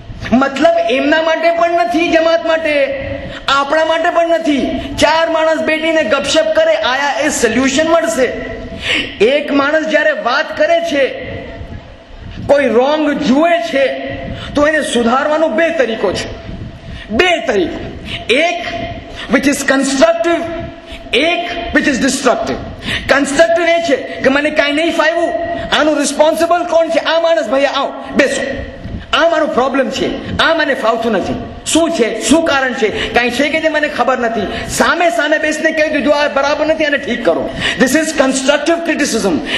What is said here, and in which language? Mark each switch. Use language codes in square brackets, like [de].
[gu] મતલબ એમના માટે પણ નથી, જમાત માટે, આપણા માટે પણ નથી. 4 માણસ બેઠીને ગપશપ કરે, આયા એ સોલ્યુશન મળશે. એક માણસ જ્યારે વાત કરે છે, કોઈ રોંગ જુએ છે તો એને સુધારવાનો 2 તરીકો છે. 2 તરીકો, એક [en] which is constructive, એક which is destructive. [gu] કન્સ્ટ્રક્ટિવ એ છે કે મને કાંઈ નહીં ફાવ્યું, આનું રિસ્પોન્સિબલ કોણ છે, આ માણસ, ભાઈ આવો બેસો, આ મારો પ્રોબ્લેમ છે, આ મને ફાવતું નથી, શું છે, શું કારણ છે, કાંઈ છે કે જે મને ખબર નથી. સામે સામે બેસીને કહી દીધું આ બરાબર નથી, આને ઠીક કરો. [en] This is constructive criticism.